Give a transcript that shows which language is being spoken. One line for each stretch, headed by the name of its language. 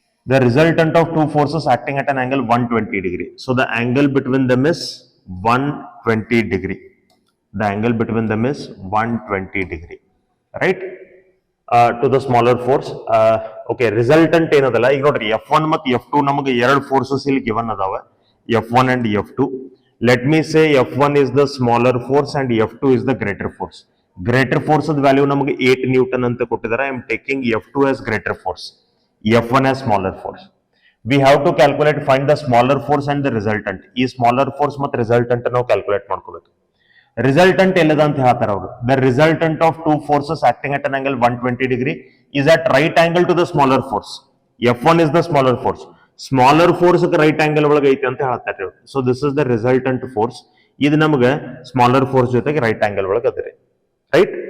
English: The resultant of two forces acting at an angle 120 degree. So the angle between them is 120 degree. The angle between them is 120 degree, right? To the smaller force.
Kannada: Okay, resultant ಏನದಲ್ಲ ಈಗ ನೋಡ್ರಿ F1 ಮತ್ತು F2 ನಮಗೆ ಎರಡು forces ಇಲ್ಲಿ given ಅದಾವ,
English: F1 and F2. Let me say F1 is the smaller force and F2 is the greater force.
Kannada: Greater force value ನಮಗೆ 8 Newton ಅಂತ ಕೊಟ್ಟಿದ್ದಾರೆ.
English: I am taking F2 as greater force, F1 as smaller force. We have to calculate, find the smaller force and the resultant.
Kannada: ಈ smaller force ಮತ್ತು resultant ನಾವು calculate ಮಾಡ್ಕೋಬೇಕು. Resultant ಎಲ್ಲದ ಅಂತ ಹೇಳ್ತಾರೆ ಅವರು.
English: The resultant of two forces acting at an angle 120 degree is at right angle to the smaller force. F1 is the smaller force. Smaller force right angle
Kannada: ಒಳಗೆ ಐತಿ ಅಂತ ಹೇಳ್ತಾರೆ.
English: So this is the resultant force.
Kannada: ಇದು ನಮಗೆ smaller force ಜೊತೆಗೆ right angle ಒಳಗೆ ಅದಿರಿ,
English: right?